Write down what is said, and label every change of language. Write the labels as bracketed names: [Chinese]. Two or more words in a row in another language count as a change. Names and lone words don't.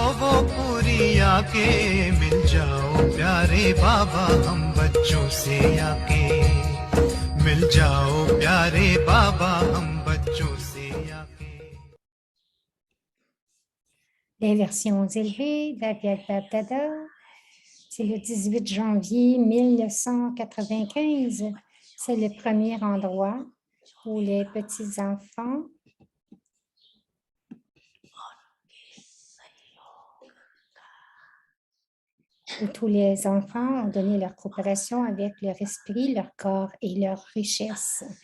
[Hindi] वो पूरी आके मिल जाओ प्यारे बाबा हम बच्चों से आके मिल जाओ प्यारे बाबा हम बच्चों से आके. [French] Les versions élevées d'Aviat Bapdada, c'est le 18 janvier 1995. C'est le premier endroit où les petits-enfants où tous les enfants ont donné leur coopération avec leur esprit, leur corps et leur richesse.